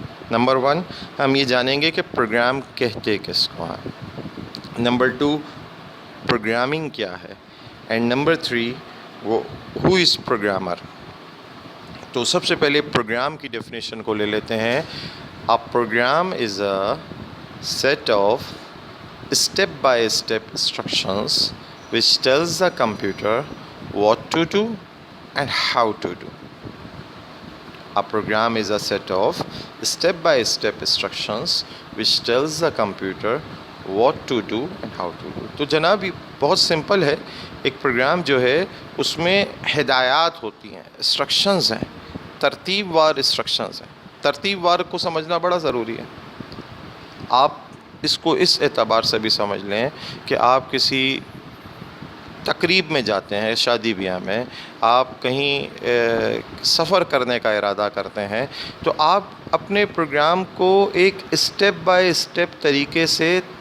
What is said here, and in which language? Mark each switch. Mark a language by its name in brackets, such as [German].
[Urdu] Number 1 ہم یہ جانیں گے کہ پروگرام کہتے کس کو ہیں. نمبر 2 پروگرامنگ کیا ہے. And number 3 [English] Who is programmer. [Urdu] تو سب سے پہلے پروگرام کی ڈیفینیشن کو لے لیتے ہیں. [English] A program is a set of step-by-step instructions which tells the computer what to do and how to do. A program is a set of step-by-step instructions which tells the computer what to do and how to do. [Urdu] تو جناب یہ بہت simple ہے. ایک programme جو ہے اس میں ہدایات ہوتی ہیں, انسٹرکشنز ہیں, ترتیب وار انسٹرکشنز ہیں. ترتیب وار کو سمجھنا بڑا ضروری ہے. آپ اس کو اس اعتبار سے بھی سمجھ لیں کہ آپ کسی تقریب میں جاتے ہیں, شادی بیاہ میں, آپ کہیں سفر کرنے کا ارادہ کرتے ہیں, تو آپ اپنے پروگرام کو ایک اسٹیپ بائی اسٹیپ طریقے سے